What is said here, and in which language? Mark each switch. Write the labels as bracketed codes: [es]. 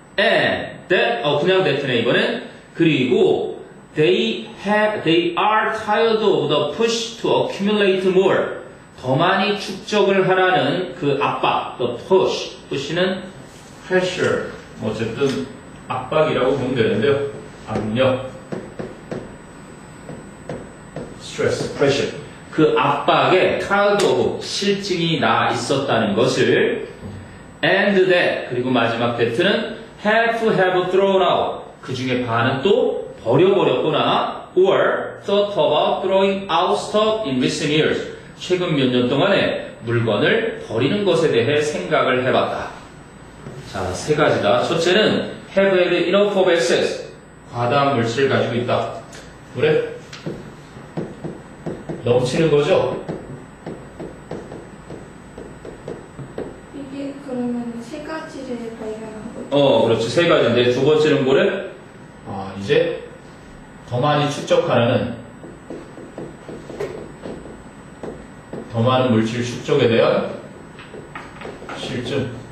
[ko] and that 그냥 that네 이거는 그리고 [en] they are tired of the push to accumulate more [ko] 더 많이 축적을 하라는 그 압박, the push는 pressure, 어쨌든 압박이라고 보면 되는데요. 압력, stress, pressure. 그 압박에 tired of 실증이 나 있었다는 것을 and that 그리고 마지막 that는 [en] have thrown out [ko] 그 중에 반은 또 버려버렸거나 [en] or thought about throwing out stuff in recent years [ko] 최근 몇 년 동안에 물건을 버리는 것에 대해 생각을 해봤다. 자, 3가지다. [en] 첫째는 have had enough of excess. [ko] 과다한 물질을 가지고 있다. 그래? 넘치는 거죠? 이게 그러면 3가지를 발견한 거죠? 그렇지. 3가지인데 두 번째는 뭐래? 이제 더 많이 축적하라는 더 많은 물질 축적에 대한 실증.